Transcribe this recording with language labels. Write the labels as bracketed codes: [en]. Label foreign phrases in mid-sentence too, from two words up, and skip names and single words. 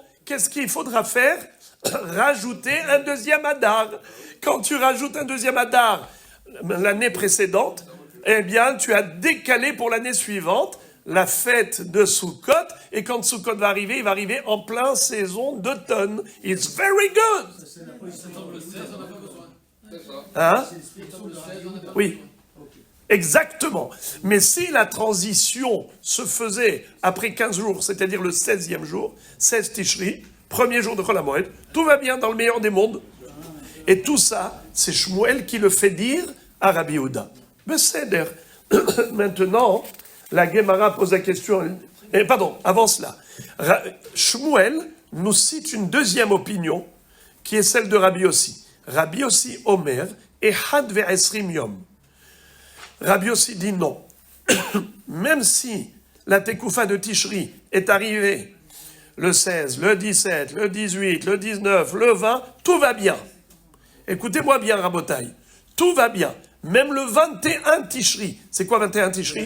[fr] Qu'est-ce qu'il faudra faire? Rajouter un deuxième Adar. Quand tu rajoutes un deuxième Adar l'année précédente, eh bien, tu as décalé pour l'année suivante la fête de Sukkot, et quand Sukkot va arriver, il va arriver en plein saison d'automne. [en] It's very good. [fr] Hein? Oui. Exactement. Mais si la transition se faisait après 15 jours, c'est-à-dire le 16e jour, 16 Tishri, premier jour de Chol HaMoed, tout va bien dans le meilleur des mondes. Et tout ça, c'est Shmuel qui le fait dire à Rabbi Yehuda. Besséder. Maintenant, la Gemara pose la question... avant cela. Shmuel nous cite une deuxième opinion, qui est celle de Rabbi Yossi. [he] רבי יוסי אומר אחד ועשרים יום. [fr] Rabbi Yossi dit non. Même si la Tekoufa de Tishri est arrivée le 16, le 17, le 18, le 19, le 20, tout va bien. Écoutez-moi bien, Rabotai. Tout va bien. Même le 21 Tishri. C'est quoi 21 Tishri?